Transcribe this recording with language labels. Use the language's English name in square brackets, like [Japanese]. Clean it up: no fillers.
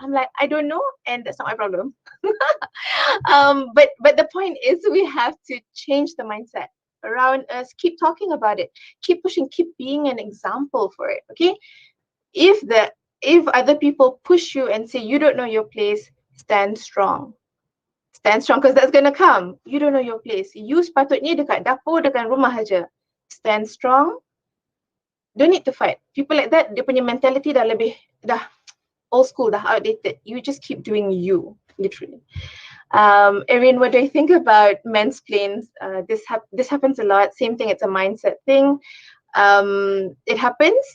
[English] I'm like, I don't know, and that's not my problem. But the point is, we have to change the mindset around us. Keep talking about it. Keep pushing. Keep being an example for it. Okay. if other people push you and say you don't know your place, stand strong. Stand strong, because that's gonna come. You don't know your place. [Malay] You sepatutnya dekat dapur, dekat rumah aja. [English] Stand strong. Don't need to fight. People like that, [Malay] dia punya [English] mentality dah old school, dah outdated. You just keep doing you, literally. Erin, what do you think about mansplains? This happens a lot. Same thing, it's a mindset thing. It happens.